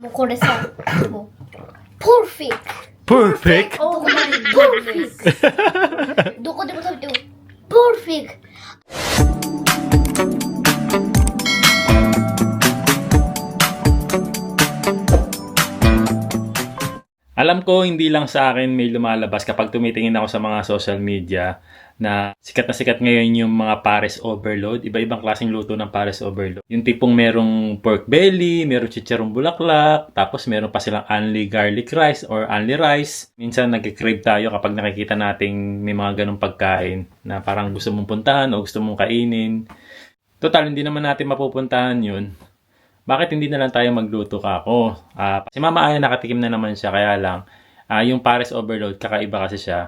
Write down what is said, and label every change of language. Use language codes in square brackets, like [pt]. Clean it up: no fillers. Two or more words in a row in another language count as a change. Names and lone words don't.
[ja] これさ、もう、perfect! [en] Perfect? [ja] どこでも perfect! どこでも食べても perfect! [tl] Alam ko hindi lang sa akin may lumalabas kapag tumitingin ako sa mga [en] social media [tl] na sikat ngayon yung mga pares overload. Iba-ibang klaseng luto ng pares overload. Yung tipong merong [en] pork belly, [tl] merong chicharong bulaklak, tapos meron pa silang [en] only garlic rice or only rice. [tl] Minsan nagki-crave tayo kapag nakikita nating may mga ganong pagkain na parang gusto mong puntahan o gusto mong kainin. Total, hindi naman natin mapupuntahan yun. Bakit hindi na lang tayo magluto ka ako? Si Mama Aya nakatikim na naman siya, kaya lang yung pares overload, kakaiba kasi siya.